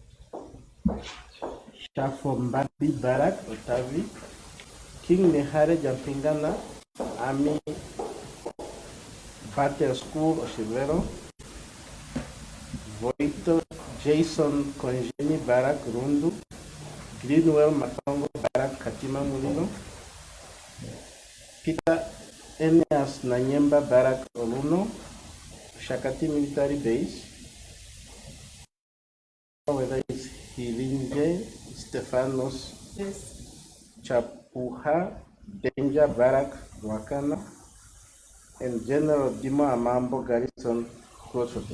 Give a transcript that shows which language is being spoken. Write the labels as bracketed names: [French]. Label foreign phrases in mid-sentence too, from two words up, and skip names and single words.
[English] Shafombadi Barak, Otavi, King Nehare Jampingana, Army Battle School, Oshivero, Voito Jason Konjeni Barak, Rundu, Greenwell Matongo Barak, Katima Mulino, Peter Eneas Nanyemba Barak Oluno, Shakati Military Base, whether it's Hilinje, Stefanos Yes. Chapuha, Danger Barak Wakana, and General Dima Amambo Garrison Crossroads.